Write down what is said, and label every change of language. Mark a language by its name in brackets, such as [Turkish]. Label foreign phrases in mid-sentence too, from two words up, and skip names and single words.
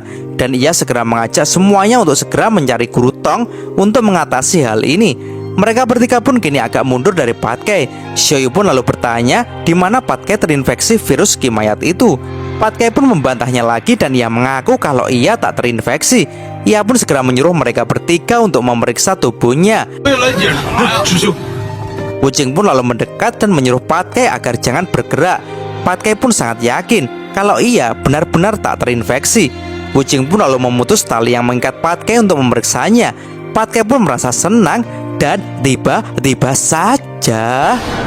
[Indonesian] Dan ia segera mengajak semuanya untuk segera mencari Guru Tong untuk mengatasi hal ini. Mereka bertiga pun kini agak mundur dari Patkai. Xiaoyu pun lalu bertanya di mana Patkai terinfeksi virus kimayat itu. Patkai pun membantahnya lagi dan ia mengaku kalau ia tak terinfeksi. Ia pun segera menyuruh mereka bertiga untuk memeriksa tubuhnya. [Chinese] 为了检查呀，师兄。 [Indonesian] Wuqing pun lalu mendekat dan menyuruh Patkai agar jangan bergerak. Patkai pun sangat yakin kalau ia benar-benar tak terinfeksi. Wuqing pun lalu memutus tali yang mengikat Patkai untuk memeriksanya. Patkai pun merasa senang dan tiba-tiba saja.